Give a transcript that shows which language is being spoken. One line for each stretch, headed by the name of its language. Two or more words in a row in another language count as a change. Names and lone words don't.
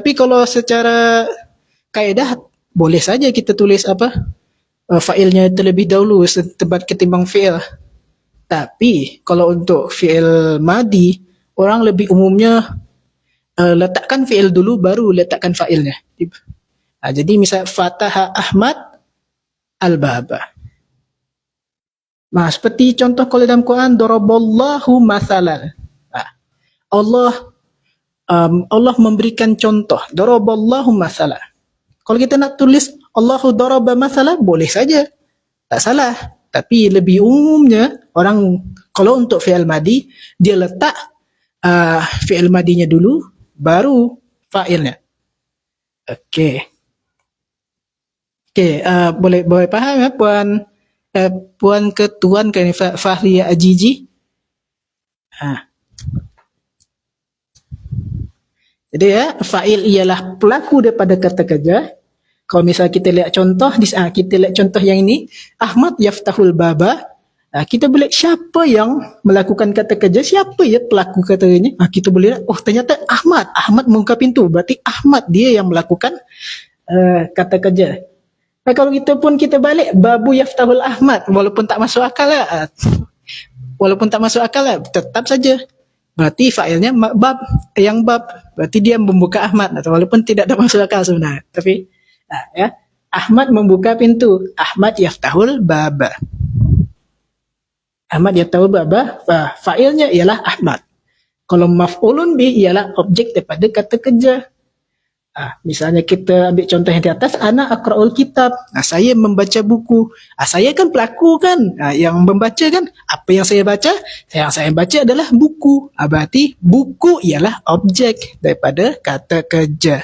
Malay: Tapi kalau secara kaedah boleh saja kita tulis apa? fa'ilnya terlebih dahulu setebat ketimbang fi'il. Tapi kalau untuk
Arabic: فعل ماضي,
Malay: orang lebih umumnya letakkan fi'il dulu baru letakkan fa'ilnya. Jadi misal
Arabic: فتح أحمد الباب.
Malay: Nah, seperti contoh kalau dalam Quran,
Arabic: ضرب الله مثلا.
Malay: Nah, Allah Allah memberikan contoh,
Arabic: ضرب الله مثلا.
Malay: Kalau kita nak tulis
Arabic: الله ضرب مثلا,
Malay: boleh saja, tak salah. Tapi lebih umumnya orang kalau untuk
Arabic: فعل ماضي,
Malay: dia letak fi'il madinya dulu baru fa'ilnya. Okey. Okey, boleh faham ya puan ketuan kan Fahriya Ajiji? Jadi ya, fa'il ialah pelaku daripada kata kerja. Kalau misal kita lihat contoh, kita lihat contoh yang ini,
Arabic: أحمد يفتح الباب.
Malay: Kita boleh siapa yang melakukan kata kerja, siapa ya pelaku kata kerjanya. Kita boleh lihat, oh ternyata Ahmad. Ahmad membuka pintu, berarti Ahmad dia yang melakukan kata kerja. Kalau kita pun kita balik,
Arabic: باب يفتح أحمد,
Malay: walaupun tak masuk akal lah. Walaupun tak masuk akal lah, tetap saja. Berarti fa'ilnya bab, berarti dia membuka Ahmad, walaupun tidak ada masuk akal sebenarnya. Tapi ya, Ahmad membuka pintu,
Arabic: أحمد يفتح الباب. أحمد يفتح الباب,
Malay: fa'ilnya ialah Ahmad. Kalau
Arabic: مفعول به
Malay: ialah objek daripada kata kerja. Misalnya kita ambil contoh yang di atas,
Arabic: أنا أقرأ الكتاب.
Malay: Saya membaca buku. Saya kan pelaku kan, yang membaca kan. Apa yang saya baca? Yang saya baca adalah buku. Berarti buku ialah objek daripada kata kerja.